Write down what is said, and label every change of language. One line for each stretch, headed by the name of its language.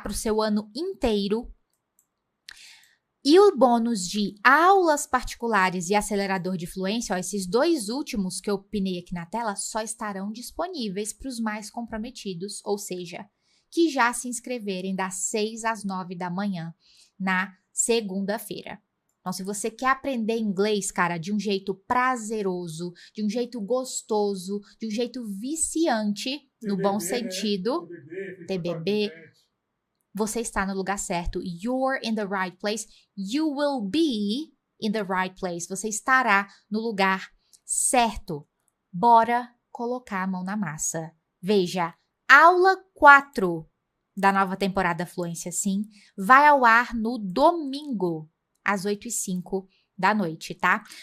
Portuguese: Para o seu ano inteiro. E o bônus de aulas particulares e acelerador de fluência, ó, esses dois últimos que eu pinei aqui na tela, só estarão disponíveis para os mais comprometidos, ou seja, que já se inscreverem das 6 às 9 da manhã na segunda-feira. Então, se você quer aprender inglês, cara, de um jeito prazeroso, de um jeito gostoso, de um jeito viciante, no bom sentido, TBB, você está no lugar certo.
English: You're in the right place. You will be in the right place.
Portuguese: Você estará no lugar certo. Bora colocar a mão na massa. Veja, aula 4 da nova temporada Fluência Sim vai ao ar no domingo, às 8h05 da noite, tá?